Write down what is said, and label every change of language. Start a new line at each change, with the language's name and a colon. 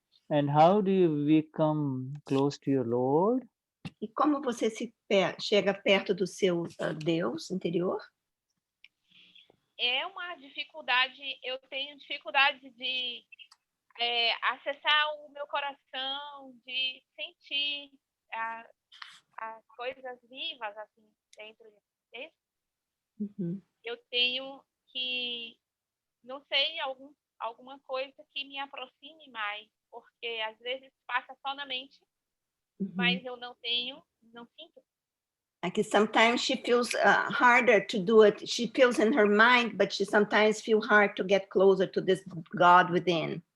English: And how do you become close to your Lord?
Portuguese: E como você chega perto do seu Deus interior? É uma dificuldade. Eu tenho dificuldade de acessar o meu coração, de sentir as coisas vivas assim dentro de mim. Eu tenho que, não sei, alguma coisa que me aproxime mais, porque às vezes passa só na mente, mas eu não sinto.
English: Like sometimes she feels harder to do it. She feels in her mind, but she sometimes feels hard to get closer to this God within.